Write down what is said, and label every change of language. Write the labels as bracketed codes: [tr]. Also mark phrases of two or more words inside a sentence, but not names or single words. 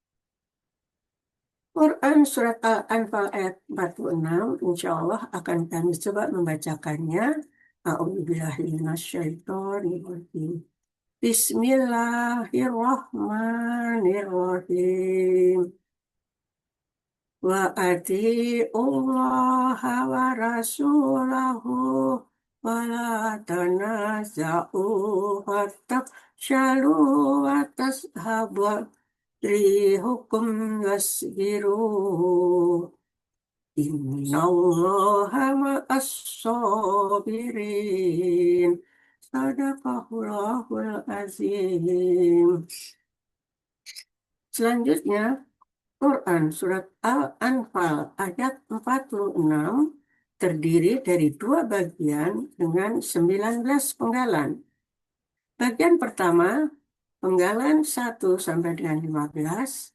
[id] Quran Surat Al-Anfal ayat 46, [ar] إن شاء الله [id] akan kami coba membacakannya. [ar] أعوذ بالله من الشيطان الرجيم. بسم الله الرحمن الرحيم. وأطيعوا الله ورسوله ولا تنازعوا فتفشلوا وتذهب ريحكم واصبروا. إن الله مع الصابرين. صدق الله العظيم. [id] Selanjutnya, Quran Surat Al-Anfal ayat 46 terdiri dari dua bagian dengan 19 penggalan. Bagian pertama, penggalan 1 sampai dengan 15.